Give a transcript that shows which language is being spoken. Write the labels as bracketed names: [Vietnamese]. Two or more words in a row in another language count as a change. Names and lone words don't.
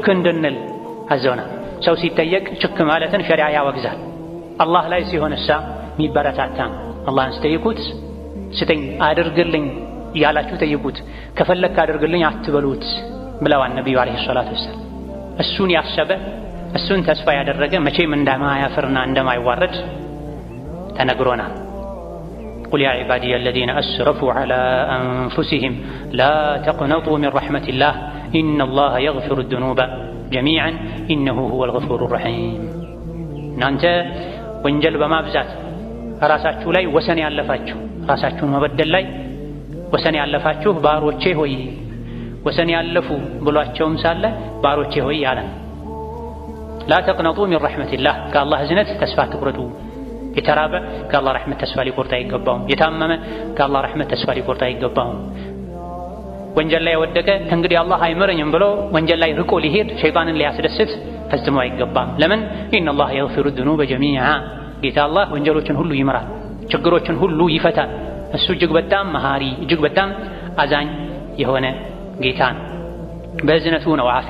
[Amharic] እንድንል አዘውናል። ሰው ሲጠየቅ ችክ ማለትን ሸሪዓ ያወግዛል። አላህ ላይ ሲሆን እሳ የሚበረታታ አላህን ስጠይቁት ስጠኝ አድርግልኝ እያላችሁ ጠይቁት፣ ከፈለክ አድርግልኝ አትበሉት ብለዋል ነቢዩ [Arabic] عليه الصلاة والسلام። [Amharic] እሱን ያሰበ እሱን ተስፋ ያደረገ መቼም እንደማያፍርና እንደማይዋረድ ተነግሮናል። [Arabic] قل يا عبادي الذين أسرفوا على أنفسهم لا تقنطوا من رحمة الله إن الله يغفر الذنوب جميعا إنه هو الغفور الرحيم [Amharic] እናንተ ወንጀል በማብዛት ራሳችሁ ላይ ወሰን ያለፋችሁ ራሳችሁን መበደል ላይ ወሰን ያለፋችሁ ባሮቼ ሆይ ወሰን ያለፉ ብሏቸውም ሳለ ባሮቼ ሆይ ያለ [Arabic] لا تقنطوا من رحمة الله [Amharic] ከአላህ እዝነት ተስፋ አትቁረጡ። የተራበ ከአላህ ረሕመት ተስፋ ሊቆርጥ አይገባውም። የታመመ ከአላህ ረሕመት ተስፋ ሊቆርጥ አይገባውም። ወንጀል ላይ የወደቀ እንግዲህ አላህ አይምረኝም ብሎ ወንጀል ላይ ርቆ ሊሄድ ሸይጣንን ሊያስደስት ፈጽሞ አይገባም። ለምን [Arabic] إن الله يغفر الذنوب جميعا [Amharic] ጌታ አላህ ወንጀሎችን ሁሉ ይምራል፣ ችግሮችን ሁሉ ይፈታል። እሱ እጅግ በጣም መሃሪ እጅግ በጣም አዛኝ የሆነ ጌታ ነው። በእዝነቱ ነው ዓፊያ